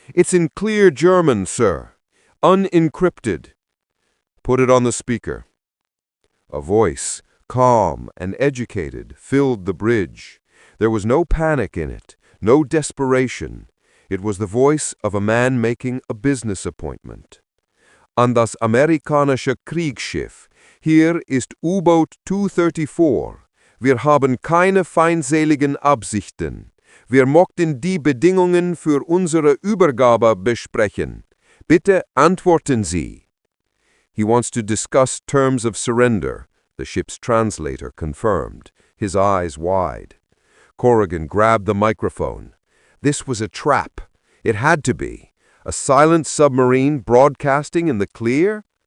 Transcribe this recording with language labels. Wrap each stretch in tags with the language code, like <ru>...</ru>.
<en>It's in clear German, sir. Unencrypted." "Put it on the speaker." A voice, calm and educated, filled the bridge. There was no panic in it, no desperation. It was the voice of a man making a business appointment.</en> <de>"An das amerikanische Kriegsschiff. Hier ist U-Boot 234. Wir haben keine feindseligen Absichten. Wir möchten die Bedingungen für unsere Übergabe besprechen. Bitte antworten Sie."</de> <en>"He wants to discuss terms of surrender," the ship's translator confirmed, his eyes wide. Corrigan grabbed the microphone. This was a trap. It had to be. A silent submarine broadcasting in the clear?</en>